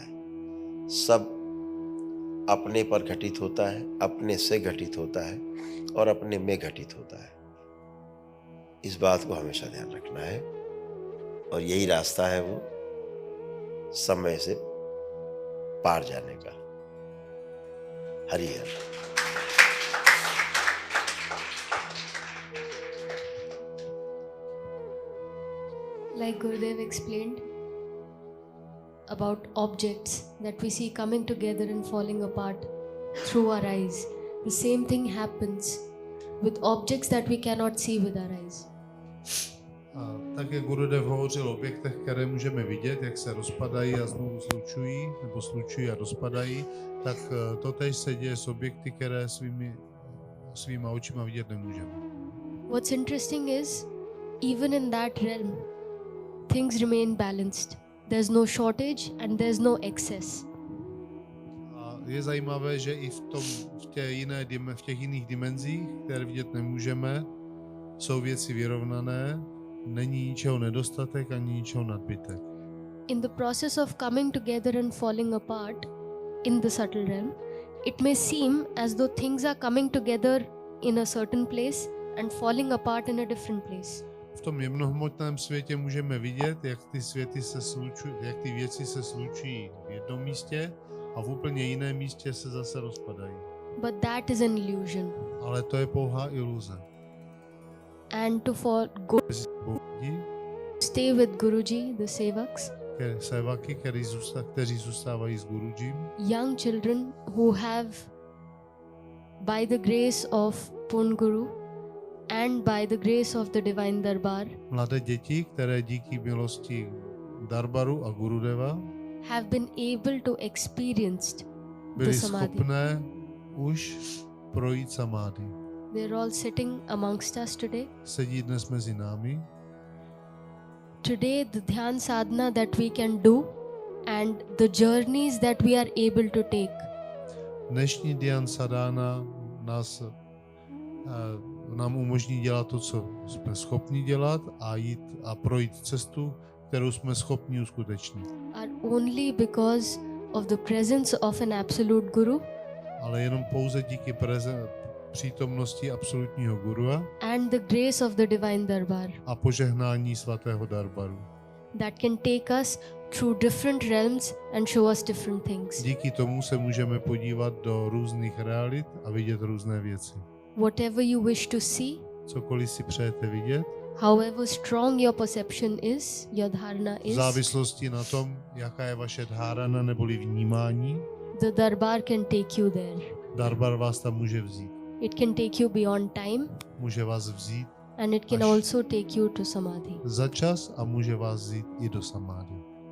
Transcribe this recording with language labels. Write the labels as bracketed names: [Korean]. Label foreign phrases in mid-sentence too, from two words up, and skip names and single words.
[Hindi] सब अपने पर घटित होता है, अपने से घटित होता है और अपने में घटित होता है। इस बात को हमेशा ध्यान रखना है और यही रास्ता है वो समय से पार जाने का। हरि हर। [English] Like Gurudev explained about objects that we see coming together and falling apart through our eyes, the same thing happens with objects that we cannot see with our eyes. [Czech] A tak, jak Gurudev hovořil o objektech, které můžeme vidět, jak se rozpadají a znovu slučují, nebo slučují a rozpadají, tak totéž se děje s objekty, které svýma očima vidět nemůžeme. [English] What's interesting is, even in that realm, things remain balanced. There's no shortage and there's no excess. [Czech] A je zajímavé, že i v těch jiných dimenzích, které vidět nemůžeme, jsou věci vyrovnané, není ničeho nedostatek ani ničeho nadbytek. [English] In the process of coming together and falling apart in the subtle realm, it may seem as though things are coming together in a certain place and falling apart in a different place. [Czech] V tom jemnohmotném světě můžeme vidět, jak ty věci se slučují v jednom místě a v úplně jiném místě se zase rozpadají. [English] But that is an illusion. [Czech] Ale to je pouhá iluze. [English] And to stay with Guruji, the Sevaks, [Czech] Sevaky, kteří zůstávají s Gurujím, [English] young children who have, by the grace of Pun Guru and by the grace of the Divine Darbar, [Czech] mladé děti, které díky milosti Darbaru a Gurudeva [English] have been able to experience the [Czech] byli [English] Samadhi. [Czech] schopné už projít samády. [English] They're all sitting amongst us today. [Czech] Sedí dnes mezi námi. [English] Today, the Dhyan Sadhana that we can do and the journeys that we are able to take [Czech] Dnešní Dhyan Sadhana nám umožní dělat to, co jsme schopni dělat a jít a projít cestu, kterou jsme schopni uskutečnit. [English] are only because of the presence of an absolute Guru [Czech] Ale jenom pouze díky přítomnosti absolutního gurua [English] and the grace of the Divine Darbar [Czech] a požehnání svatého Darbaru. [English] that can take us through different realms and show us different things. [Czech] Díky tomu se můžeme podívat do různých realit a vidět různé věci. [English] Whatever you wish to see, [Czech] Cokoliv si přejete vidět, [English] however strong your perception is, your dharana [Czech] v [English] is, [Czech] závislosti na tom, jaká je vaše dhárana neboli vnímání, [English] the Darbar can take you there. [Czech] Darbar vás tam může vzít. [English] It can take you beyond time [Czech] Může vás vzít [English] and it can [Czech] Až- [English] also take you to Samadhi. [Czech] za čas a může vás vzít i do samády.